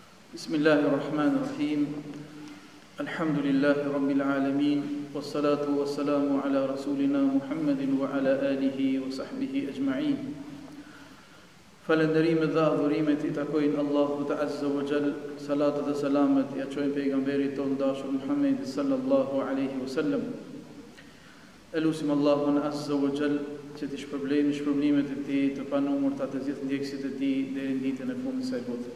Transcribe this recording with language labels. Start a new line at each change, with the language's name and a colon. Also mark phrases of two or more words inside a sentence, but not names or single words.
Arabic: بسم الله الرحمن الرحيم الحمد لله رب العالمين. والصلاة والسلام على رسولنا محمد وعلى آله وصحبه أجمعين.
Albanian: Falënderimet dhe adhurimet I takojnë Allahu të
Arabic: عز وجل,
Albanian: salatet dhe salamet I aqojnë pejgamberit tonë dashur Muhammedi
Arabic: صلى الله عليه وسلم.
Albanian: Elusim Allahun
Arabic: عز وجل
Albanian: që t'i shpërblejnë shpërblimet e tij të panumërta të gjithë ndjekësit e tij deri në ditën e fundit të kësaj bote.